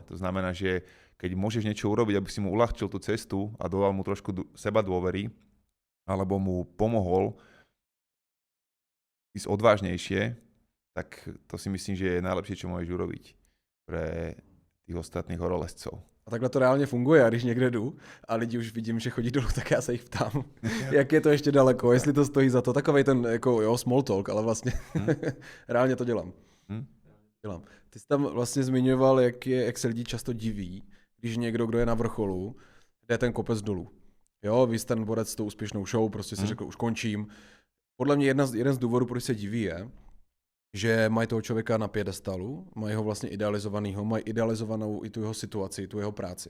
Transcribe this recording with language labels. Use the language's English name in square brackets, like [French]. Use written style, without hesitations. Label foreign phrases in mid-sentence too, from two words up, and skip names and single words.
[Slovak] To znamená, že keď môžeš niečo urobiť, aby si mu uľahčil tú cestu a dodal mu trošku seba dôvery, alebo mu pomohol ísť odvážnejšie, tak to si myslím, že je najlepšie, čo môžeš urobiť pre tých ostatných horolezcov. [Czech] A takhle to reálně funguje, a když někde jdu a lidi už vidím, že chodí dolů, tak já se jich ptám, jak je to ještě daleko, jestli to stojí za to. Takovej ten jako [English] small talk, [Czech] ale vlastně reálně to dělám. Dělám. Ty jsi tam vlastně zmiňoval, jak se lidi často diví, když někdo, kdo je na vrcholu, jde ten kopec dolů. Jo, vy jste ten borec s tou úspěšnou show, prostě si řekl, už končím. Podle mě jeden z důvodů, proč se diví, je, že mají toho člověka na piedestalu, mají ho vlastně idealizovanýho, mají idealizovanou i tu jeho situaci, tu jeho práci.